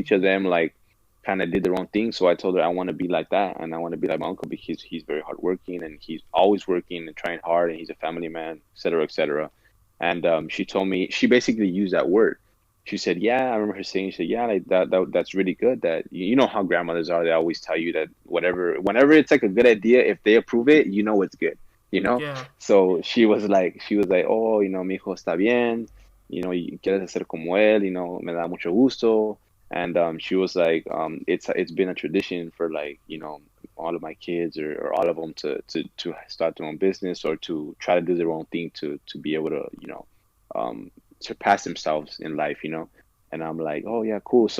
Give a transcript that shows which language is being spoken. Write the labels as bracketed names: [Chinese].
[English] each of them like kind of did the wrong thing. So I told her I want to be like that, and I want to be like my uncle because he's very hardworking, and he's always working and trying hard, and he's a family man, etc., etc. And she told me, she basically used that word. she said, yeah, I remember her saying, she said, yeah, like that's really good. That you know how grandmothers are, they always tell you that whatever, whenever it's like a good idea, if they approve it, you know it's good, you know? Yeah. So she was like, [Spanish] oh, mijo está bien, y quieres hacer como él, me da mucho gusto. [English] And she was like, it's been a tradition for like, all of my kids or all of them to start their own business or to try to do their own thing to be able to, surpass themselves in life, And I'm like, oh yeah, cool.